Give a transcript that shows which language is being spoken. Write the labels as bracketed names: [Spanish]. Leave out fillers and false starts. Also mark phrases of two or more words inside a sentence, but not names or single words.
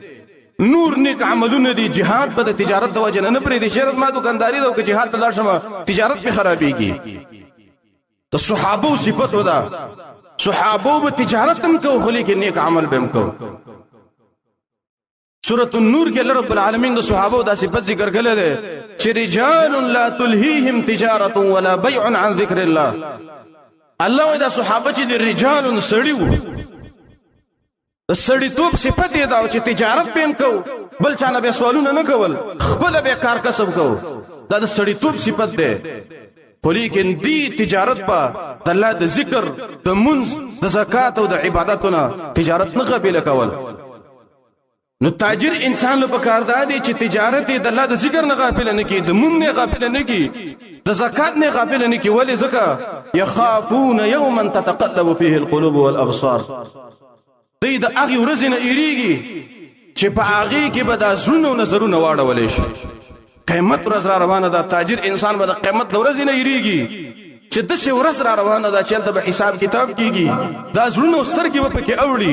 [Pashto] نور نیک عملونه دي، جهاد به د تجارت د وجه نه پرېږدي چې رسمه دکانداري ده او که جهاد ته لاړ شمه تجارت پې خرابېږي. د صحابو صفت ده، صحابو به تجارت هم کو خو لیکن نیک عمل به هم کو. سورة النور کې [Arabic] الله رب العالمین [Pashto] د صحابو دا صفت ذکر کړل ده چې [Arabic] رجال لا تلهيهم تجارة ولا بيع عن ذکر الله. [Pashto] الله دا صحابه چې د رجال سړي وو، د سړیتوب صفت یې دا چې تجارت به هم کو، بل چا نه به سوالونه نه کول، خپل به کار کسب کو. دا د سړیتوب صفت ده. خو لیکن دی تجارت په د الله د ذکر، د منځ، د زکات او د عبادتونو تجارت نه قبول کول. نو تاجر انسان له پکار دی چې تجارت د الله د ذکر نه غافل نه کی، د مون نه غافل نه کی، د زکات نه غافل نه کی. ولې زکه [Arabic] يخافون يوما تتقلب فيه القلوب والابصار. [Pashto] دی د هغه ورځې نه یریږي چې په هغه کې به د زړونو نظرونه واړول شي. قیامت ورځ را روانه ده، تاجر انسان به د قیامت ورځې نه یریږي چې داسې ورځ را روانه ده چې هلته به حساب کتاب کیږي، دا زړونه سترګې به پکې اوړي.